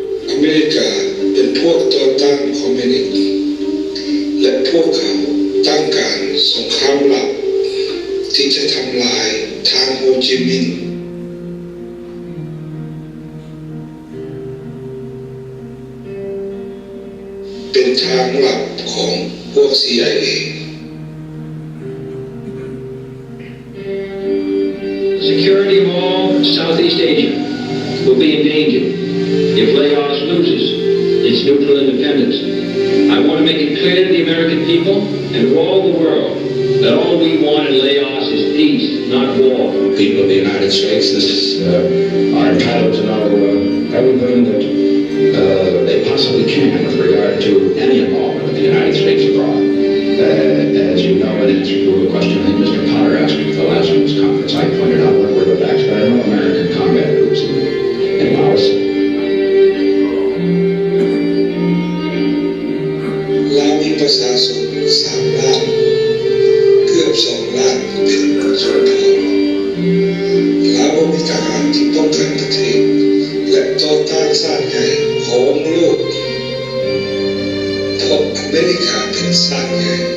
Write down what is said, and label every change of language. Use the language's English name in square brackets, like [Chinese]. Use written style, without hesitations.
[Thai] อเมริกาเป็นพวกต่อต้านคอมมิวนิสต์และพวกเขาตั้งการสงครามลับที่จะทำลายทางโฮจิมินห์เป็นทางลับของพวก CIA. [English] Security of all Southeast Asia will be endangered if Laos loses its neutral independence. I want to make it clear to the American people and to all the world that all we want in Laos is peace, not war. People of the United States are entitled to know everything that they possibly can with regard to any involvement of the United States abroad. As you know, in answer to a question that Mr. Potter asked at the last news conference, I pointed out what were the facts, but there are no American combat groups in Laos. [Thai] ลาวมีประชาชน3 ล้านเกือบ2 ล้านเป็นชนเผ่าลาวมีทหารที่ป้องกันประเทศและต่อต้านชาติใหญ่ของโลกเพราะอเมริกาเป็นชาติใหญ่